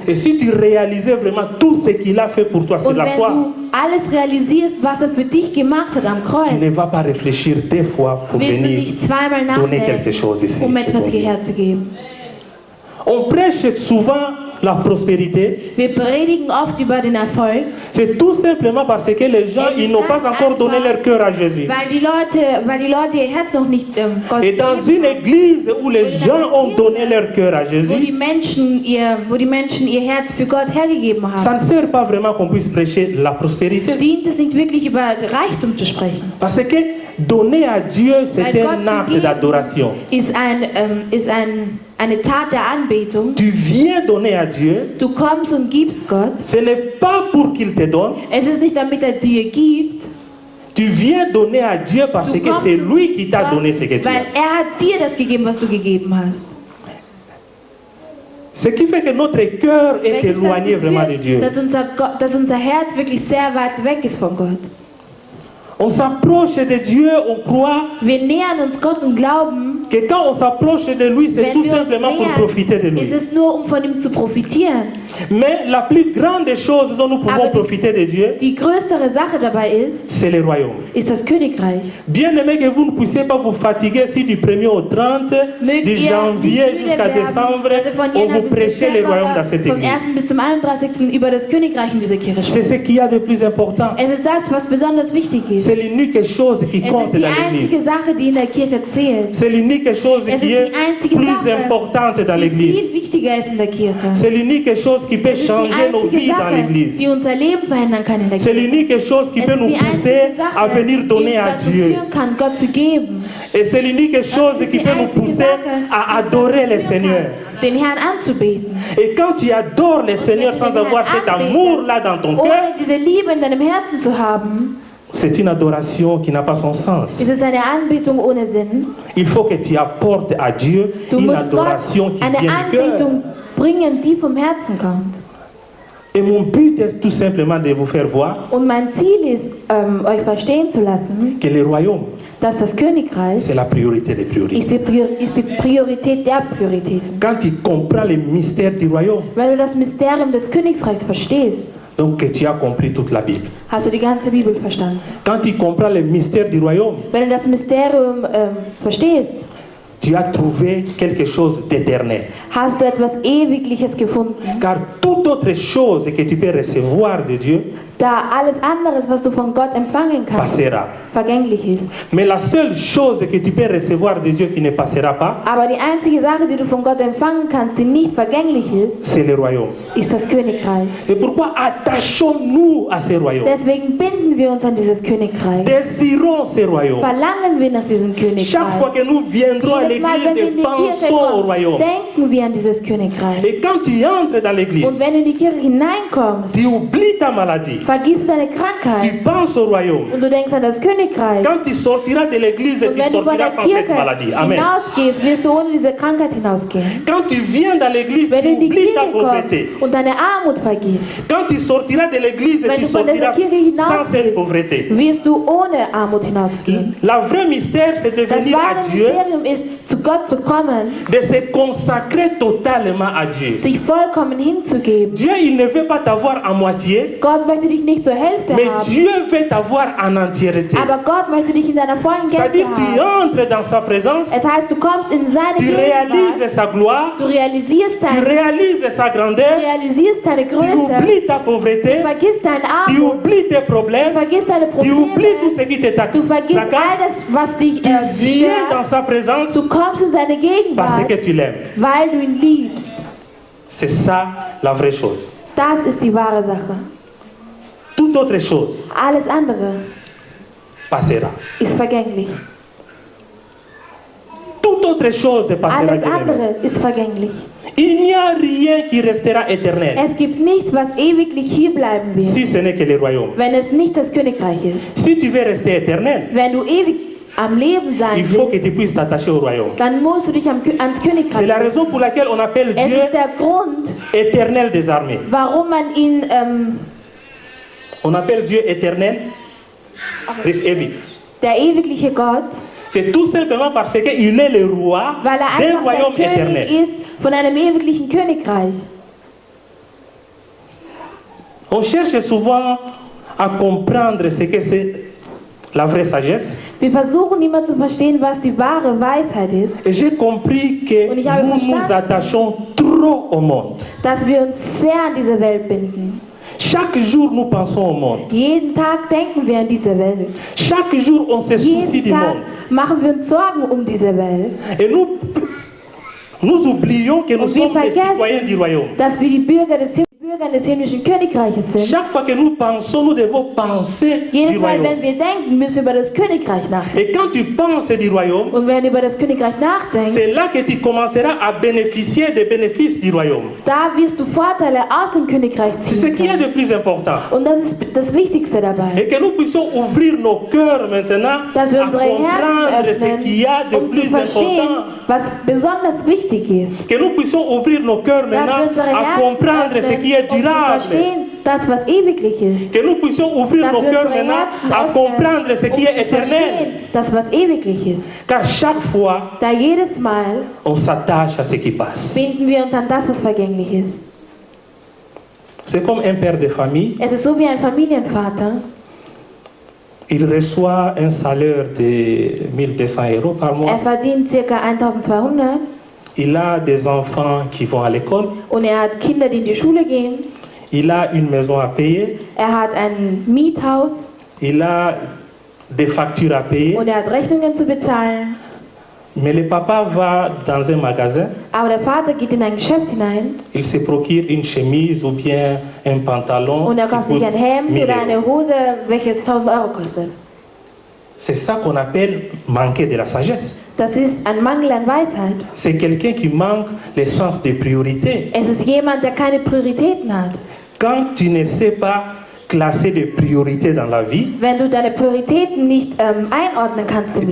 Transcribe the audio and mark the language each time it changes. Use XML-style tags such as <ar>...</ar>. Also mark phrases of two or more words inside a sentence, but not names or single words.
<fr>et si tu réalisais vraiment tout ce qu'il a fait pour toi sur</fr> <de>und</de> <fr>la</fr> <de>wenn</de> <fr>croix,</fr> <de>du alles realisierst, was er für dich gemacht hat am</de> <fr>tu ne</fr> <de>Kreuz,</de> <fr>vas pas réfléchir deux fois pour</fr> <de>willst du</de> <fr>venir</fr> <de>nicht zweimal</de> <fr>donner quelque</fr> <de>nachdenken,</de> <fr>chose ici.</fr> <de>um etwas hierher zu geben.</de> <fr>On prêche souvent la prospérité.</fr> <de>Wir predigen oft über den Erfolg,</de> <fr>C'est tout simplement parce que les gens</fr> <de>Es ist</de> <fr>ils n'ont pas</fr> <de>ganz</de> <fr>encore donné</fr> <de>einfach,</de> <fr>leur cœur à Jésus.</fr> <de>weil die Leute ihr Herz noch nicht Gott</de> <fr>Et dans</fr> <de>gegeben</de> <fr>une église où les gens ont donné leur cœur à</fr> <de>wo</de> <fr>Jésus,</fr> <de>die Menschen ihr Herz für Gott hergegeben</de> <fr>ça</fr> <de>haben,</de> <fr>ne sert pas vraiment qu'on puisse prêcher la prospérité.</fr> <de>dient es nicht wirklich über Reichtum zu sprechen.</de> <fr>Parce que donner à Dieu,</fr> <de>Weil</de> <fr>c'est</fr> <de>Gott</de> <fr>un</fr> <de>zu</de> <fr>acte</fr> <de>geben</de> <fr>d'adoration.</fr> <de>ist eine Tat der Anbetung.</de> <fr>Tu viens donner à Dieu,</fr> <de>Du kommst und gibst Gott.</de> <fr>ce n'est pas pour qu'il te donne,</fr> <de>Es ist nicht, damit er dir gibt.</de> <fr>tu viens donner à Dieu parce</fr> <de>Du</de> <fr>que</fr> <de>kommst</de> <fr>c'est</fr> <de>und</de> <fr>lui qui</fr> <de>gibst</de> <fr>t'a</fr> <de>Gott,</de> <fr>donné ce que tu</fr> <de>weil</de> <fr>as.</fr> <de>er hat dir das gegeben, was du gegeben hast.</de> <fr>Ce qui fait que notre cœur est</fr> <de>Welches</de> <fr>éloigné</fr> <de>dazu</de> <fr>vraiment de</fr> <de>führt,</de> <fr>Dieu.</fr> <de>dass unser Herz wirklich sehr weit weg ist von Gott.</de> <fr>On s'approche de Dieu, on croit</fr> <de>Wir nähern uns Gott und glauben,</de> <fr>que quand on s'approche de lui, c'est</fr> <de>wenn</de> <fr>tout</fr> <de>wir uns</de> <fr>simplement pour profiter de</fr> <de>nähern,</de> <fr>lui.</fr> <de>ist es nur, um von ihm zu profitieren.</de> <fr>Mais la plus grande chose dont nous pouvons</fr> <de>Aber die-</de> <fr>profiter de Dieu,</fr> <de>Die größere Sache dabei</de> <fr>c'est le royaume.</fr> <de>ist das Königreich.</de> <fr>Bien aimé que vous ne puissiez pas vous fatiguer si du 1er au 30,</fr> <de>Mögt</de> <fr>du</fr> <de>ihr</de> <fr>janvier</fr> <de>nicht müde</de> <fr>jusqu'à</fr> <de>werden,</de> <fr>décembre,</fr> <de>dass ihr von</de> <fr>on</fr> <de>Jänner</de> <fr>vous</fr> <de>bis</de> <fr>prêchez le royaume dans</fr> <de>Dezember,</de> <fr>cette</fr> <de>vom</de> <fr>église.</fr> <de>1. bis zum 31. über das Königreich in dieser Kirche</de> <fr>C'est</fr> <de>sprechen.</de> <fr>ce qu'il y a de plus important.</fr> <de>Es ist das, was besonders wichtig ist.</de> <fr>C'est l'unique chose qui</fr> <de>Es</de> <fr>compte</fr> <de>ist die</de> <fr>dans</fr> <de>einzige</de> <fr>l'église.</fr> <de>Sache, die in der Kirche zählt.</de> <fr>C'est l'unique chose</fr> <de>Es</de> <fr>qui</fr> <de>ist</de> <fr>est</fr> <de>die einzige</de> <fr>plus</fr> <de>Sache,</de> <fr>importante dans</fr> <de>die</de> <fr>l'église.</fr> <de>viel wichtiger ist in der Kirche.</de> <fr>C'est l'unique chose qui peut</fr> <de>Es ist die</de> <fr>changer nos</fr> <de>einzige</de> <fr>vies dans</fr> <de>Sache,</de> <fr>l'église.</fr> <de>die unser Leben verändern kann in der</de> <fr>C'est</fr> <de>Kirche.</de> <fr>l'unique chose qui</fr> <de>Es</de> <fr>peut</fr> <de>ist</de> <fr>nous</fr> <de>die</de> <fr>pousser</fr> <de>einzige</de> <fr>à</fr> <de>Sache,</de> <fr>venir</fr> <de>die</de> <fr>donner</fr> <de>uns</de> <fr>à</fr> <de>dazu</de> <fr>Dieu.</fr> <de>führen kann, Gott zu geben.</de> <fr>Et c'est l'unique chose</fr> <de>Das ist</de> <fr>qui</fr> <de>die</de> <fr>peut nous</fr> <de>einzige</de> <fr>pousser</fr> <de>Sache,</de> <fr>à</fr> <de>die uns</de> <fr>adorer</fr> <de>dazu</de> <fr>le</fr> <de>führen</de> <fr>Seigneur.</fr> <de>kann, den Herrn anzubeten.</de> <fr>Et quand tu adores le Seigneur</fr> <de>Wenn</de> <fr>sans</fr> <de>du den</de> <fr>avoir</fr> <de>Herrn</de> <fr>cet</fr> <de>anbetest,</de> <fr>amour-là dans ton cœur,</fr> <de>ohne diese Liebe in deinem Herzen zu haben,</de> <fr>c'est une adoration qui n'a pas son sens.</fr> <de>ist es eine Anbetung ohne Sinn.</de> <fr>Il faut que tu apportes à Dieu</fr> <de>Du</de> <fr>une</fr> <de>musst Gott</de> <fr>adoration qui</fr> <de>eine</de> <fr>vient du cœur.</fr> <de>Anbetung bringen, die vom Herzen kommt.</de> <fr>Et mon but est tout simplement de vous faire voir</fr> <de>Und mein Ziel ist, euch verstehen zu lassen,</de> <fr>que le royaume,</fr> <de>dass das Königreich</de> <fr>c'est la priorité des priorités.</fr> <de>ist die Priorität der Prioritäten.</de> <fr>Quand tu comprends le mystère du royaume,</fr> <de>Wenn du das Mysterium des Königreichs verstehst,</de> <fr>donc que tu as compris toute la Bible.</fr> <de>hast du die ganze Bibel verstanden.</de> <fr>Quand tu comprends le mystère du royaume,</fr> <de>Wenn du das Mysterium verstehst,</de> <fr>tu as trouvé quelque chose d'éternel.</fr> <de>hast du etwas Ewigliches gefunden.</de> <fr>Car toute autre chose que tu peux recevoir de Dieu</fr> <de>Da alles anderes, was du von Gott empfangen kannst,</de> <fr>passera.</fr> <de>vergänglich ist.</de> <fr>Mais la seule chose que tu peux recevoir de Dieu qui ne passera pas,</fr> <de>Aber die einzige Sache, die du von Gott empfangen kannst, die nicht vergänglich ist,</de> <fr>c'est le royaume.</fr> <de>ist das Königreich.</de> <fr>Et pourquoi attachons-nous à ce royaume?</fr> <de>Deswegen binden wir uns an dieses Königreich.</de> <fr>Désirons ce royaume.</fr> <de>Verlangen wir nach diesem</de> <fr>Chaque fois</fr> <de>Königreich.</de> <fr>que nous viendrons à</fr> <de>Jedes Mal, wenn wir in</de> <fr>l'église,</fr> <de>die Kirche</de> <fr>pensons au</fr> <de>kommen,</de> <fr>royaume.</fr> <de>denken wir an dieses Königreich.</de> <fr>Et quand tu entres dans l'église,</fr> <de>Und wenn du in die Kirche hineinkommst,</de> <fr>tu oublies ta maladie,</fr> <de>Vergisst du deine</de> <fr>Tu</fr> <de>Krankheit</de> <fr>penses au royaume.</fr> <de>und du denkst an das Königreich.</de> <fr>Quand tu sortiras de l'église,</fr> <de>Und</de> <fr>tu</fr> <de>wenn du von der</de> <fr>sortiras sans cette</fr> <de>Kirche</de> <fr>maladie. Amen.</fr> <de>hinausgehst, wirst du ohne diese Krankheit hinausgehen.</de> <fr>Quand tu viens dans l'église,</fr> <de>Wenn</de> <fr>tu</fr> <de>du in die</de> <fr>oublies ta</fr> <de>Kirche</de> <fr>pauvreté.</fr> <de>kommst und deine Armut vergisst,</de> <fr>Quand tu sortiras de l'église,</fr> <de>wenn</de> <fr>tu</fr> <de>du von dieser</de> <fr>sortiras</fr> <de>Kirche</de> <fr>sans cette</fr> <de>hinausgehst,</de> <fr>pauvreté.</fr> <de>wirst du ohne Armut hinausgehen.</de> <fr>La vraie mystère, c'est de</fr> <de>Das</de> <fr>venir à</fr> <de>wahre</de> <fr>Dieu,</fr> <de>Mysterium ist, zu Gott zu kommen,</de> <fr>de se consacrer totalement à Dieu.</fr> <de>sich vollkommen hinzugeben.</de> <fr>Dieu, il ne veut pas t'avoir à moitié,</fr> <de>Gott möchte dich nicht zur Hälfte</de> <fr>mais</fr> <de>haben,</de> <fr>Dieu veut t'avoir en entièreté.</fr> <de>aber Gott möchte dich in deiner vollen</de> <fr>C'est-à-dire,</fr> <de>Gänze</de> <fr>tu</fr> <de>haben.</de> <fr>entres dans sa présence,</fr> <de>Es heißt, du kommst in seine</de> <fr>tu</fr> <de>Gegenwart,</de> <fr>réalises sa gloire,</fr> <de>du realisierst</de> <fr>tu</fr> <de>seine,</de> <fr>réalises sa</fr> <de>du</de> <fr>grandeur,</fr> <de>realisierst seine</de> <fr>tu</fr> <de>Größe,</de> <fr>oublies ta</fr> <de>du</de> <fr>pauvreté,</fr> <de>vergisst deine</de> <fr>tu</fr> <de>Armut,</de> <fr>oublies tes</fr> <de>du</de> <fr>problèmes,</fr> <de>vergisst deine</de> <fr>tu oublies tout</fr> <de>Probleme,</de> <fr>ce qui te</fr> <de>du vergisst all</de> <fr>tracasse,</fr> <de>das, was dich</de> <fr>tu viens dans</fr> <de>stört.</de> <fr>sa présence</fr> <de>Du kommst in seine</de> <fr>parce</fr> <de>Gegenwart,</de> <fr>que tu l'aimes.</fr> <de>weil du ihn liebst.</de> <fr>C'est ça la vraie chose.</fr> <de>Das ist die wahre Sache.</de> <fr>Toute autre chose</fr> <de>Alles andere</de> <fr>passera.</fr> <de>ist vergänglich.</de> <fr>Toute autre chose passera.</fr> <de>Alles</de> <fr>bien-aimé.</fr> <de>andere ist vergänglich.</de> <fr>Il n'y a rien qui restera éternel</fr> <de>Es gibt nichts, was ewiglich hier bleiben wird,</de> <fr>si ce n'est que le royaume.</fr> <de>wenn es nicht das Königreich ist.</de> <fr>Si tu veux rester éternel,</fr> <de>Wenn du ewig am Leben sein</de> <fr>il faut que</fr> <de>willst,</de> <fr>tu puisses t'attacher au royaume.</fr> <de>dann musst du dich ans</de> <fr>C'est</fr> <de>Königreich</de> <fr>la</fr> <de>richten.</de> <fr>raison pour laquelle on appelle</fr> <de>Es</de> <fr>Dieu</fr> <de>ist der Grund,</de> <fr>éternel des armées.</fr> <de>warum man ihn,</de> <fr>On appelle Dieu éternel, Christ ewig.</fr> <de>der ewigliche Gott,</de> <fr>C'est tout simplement parce qu'il est le roi</fr> <de>weil er</de> <fr>d'un</fr> <de>einfach</de> <fr>royaume</fr> <de>der König</de> <fr>éternel.</fr> <de>ist von einem ewiglichen Königreich.</de> <fr>On cherche souvent à comprendre ce que c'est la vraie sagesse.</fr> <de>Wir versuchen immer zu verstehen, was die wahre Weisheit ist,</de> <fr>Et j'ai compris que</fr> <de>Und ich habe</de> <fr>nous nous</fr> <de>verstanden,</de> <fr>attachons trop au monde.</fr> <de>dass wir uns sehr an diese Welt binden.</de> <fr>Chaque jour, nous pensons au monde.</fr> <de>Jeden Tag denken wir an diese Welt.</de> <fr>Chaque jour, on se soucie</fr> <de>Jeden</de> <fr>du</fr> <de>Tag</de> <fr>monde.</fr> <de>machen wir uns Sorgen um diese Welt.</de> <fr>Et nous oublions que nous</fr> <de>Und wir</de> <fr>sommes des</fr> <de>vergessen,</de> <fr>citoyens du royaume.</fr> <de>dass wir die Bürger des himmlischen Königreiches sind.</de> <fr>Chaque fois que nous pensons, nous devons penser du</fr> <de>Jedes Mal, wenn</de> <fr>royaume.</fr> <de>wir denken, müssen wir über das Königreich nachdenken.</de> <fr>Et quand tu penses du royaume,</fr> <de>Und wenn du über das Königreich nachdenkst,</de> <fr>c'est là que tu commenceras à bénéficier des bénéfices du royaume.</fr> <de>da wirst du Vorteile aus dem Königreich</de> <fr>C'est ce</fr> <de>ziehen</de> <fr>qui est</fr> <de>können.</de> <fr>le plus important.</fr> <de>Und das ist das Wichtigste dabei.</de> <fr>Et que nous puissions ouvrir nos cœurs maintenant</fr> <de>Dass wir</de> <fr>à</fr> <de>unsere</de> <fr>comprendre</fr> <de>Herzen</de> <fr>ce qu'il y a de</fr> <de>öffnen, um zu</de> <fr>plus</fr> <de>verstehen,</de> <fr>important.</fr> <de>was besonders wichtig ist.</de> <fr>Que nous puissions ouvrir nos cœurs</fr> <de>Dass wir</de> <fr>maintenant</fr> <de>unsere</de> <fr>à</fr> <de>Herzen</de> <fr>comprendre ce qui est</fr> <de>öffnen, um zu</de> <fr>durable.</fr> <de>verstehen, das, was ewiglich ist.</de> <fr>Que nous puissions ouvrir</fr> <de>Dass</de> <fr>nos</fr> <de>wir</de> <fr>cœurs</fr> <de>unsere</de> <fr>maintenant</fr> <de>Herzen</de> <fr>à comprendre ce</fr> <de>öffnen,</de> <fr>qui</fr> <de>um</de> <fr>est</fr> <de>zu</de> <fr>éternel.</fr> <de>verstehen, das, was ewiglich ist.</de> <fr>Car chaque fois,</fr> <de>Da jedes Mal</de> <fr>on s'attache à ce qui passe.</fr> <de>binden wir uns an das, was vergänglich ist.</de> <fr>C'est comme un père de famille.</fr> <de>Es ist so wie ein Familienvater.</de> <fr>Il reçoit un salaire de 1200 € par mois.</fr> <de>Er verdient ca. 1200</de> <fr>Il a des enfants qui vont à l'école.</fr> <de>und er hat Kinder, die in die Schule gehen.</de> <fr>Il a une maison à payer.</fr> <de>Er hat ein Miethaus</de> <fr>Il a des factures à payer.</fr> <de>und er hat Rechnungen zu bezahlen.</de> <fr>Mais le papa va dans un magasin.</fr> <de>Aber der Vater geht in ein Geschäft hinein</de> <fr>Il se procure une chemise ou bien un pantalon</fr> <de>und er</de> <fr>qui</fr> <de>kauft sich</de> <fr>coûte</fr> <de>ein Hemd</de> <fr>1000</fr> <de>oder €. eine Hose, welches 1000 € kostet.</de> <fr>C'est ça qu'on appelle manquer de la sagesse.</fr> <de>Das ist ein Mangel an Weisheit.</de> <fr>C'est quelqu'un qui manque le sens des priorités.</fr> <de>Es ist jemand, der keine Prioritäten hat.</de> <fr>Quand tu ne sais pas classer des priorités dans la vie,</fr> <de>Wenn du deine Prioritäten nicht einordnen kannst im</de>